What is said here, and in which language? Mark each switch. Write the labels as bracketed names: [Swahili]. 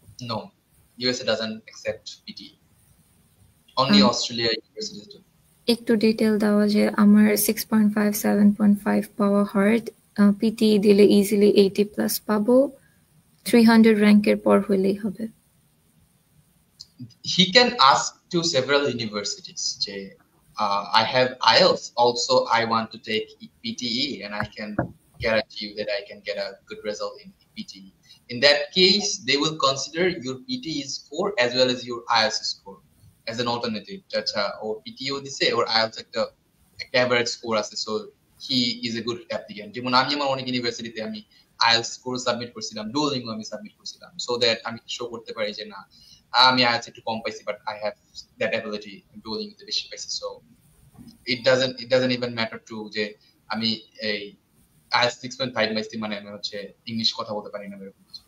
[English] No, USA doesn't accept PTE, only Australia universities do. [Bangla] একটু detail দেওয়া যে আমার 6.5 7.5 পাওয়া হার্ড, পিটিই দিলে ইজিলি 80+ পাবো, 300 র্যাঙ্কের পর হইলেই হবে। [English] he can ask to several universities. I have IELTS. Also, I want to take PTE, and I can guarantee you that I can get a good result in PTE. In that case, they will consider your PTE score as well as your IELTS score as an alternative. Or PTE [Bangla] দিছে [English] or IELTS [Bangla] একটা average score আছে, [English] so he is a good applicant. [Bangla] যেমন আমি আমার অনেক ইউনিভার্সিটিতে আমি IELTS score submit করছিলাম, ডুওলিঙ্গো আমি সাবমিট করছিলাম, [English] so that [Bangla] আমি শো করতে পারি যে না আমি IELTS একটু কম পাইছি, [English] but I have that ability [Bangla] ডুওলিঙ্গোতে বেশি পাইছি। So [English] it doesn't even matter to [Bangla] যে আমি এই IELTS 6.5 পাইছি মানে আমি হচ্ছে ইংলিশ কথা বলতে পারি না এরকম কিছু।